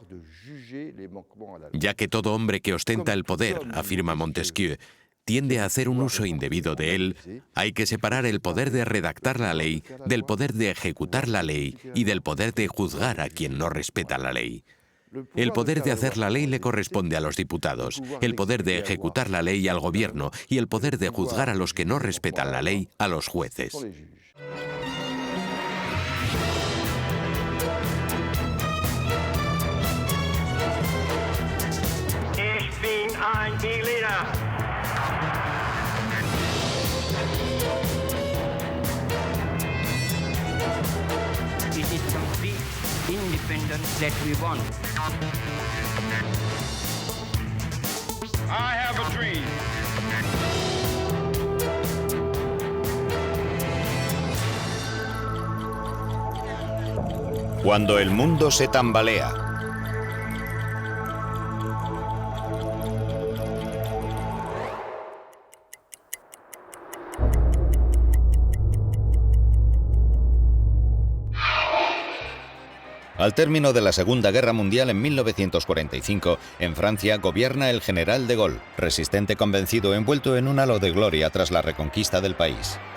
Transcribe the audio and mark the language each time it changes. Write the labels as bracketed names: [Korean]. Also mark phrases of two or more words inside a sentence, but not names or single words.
[Spanish] Ya que todo hombre que ostenta el poder, afirma Montesquieu, tiende a hacer un uso indebido de él, hay que separar el poder de redactar la ley del poder de ejecutar la ley y del poder de juzgar a quien no respeta la ley. El poder de hacer la ley le corresponde a los diputados, el poder de ejecutar la ley al gobierno y el poder de juzgar a los que no respetan la ley a los jueces. [German] Ich bin ein Berliner. [English] It is complete independence that we want. I have a dream. [Spanish] Cuando el mundo se tambalea. Al término de la Segunda Guerra Mundial en 1945, en Francia gobierna el general de Gaulle, resistente convencido envuelto en un halo de gloria tras la reconquista del país.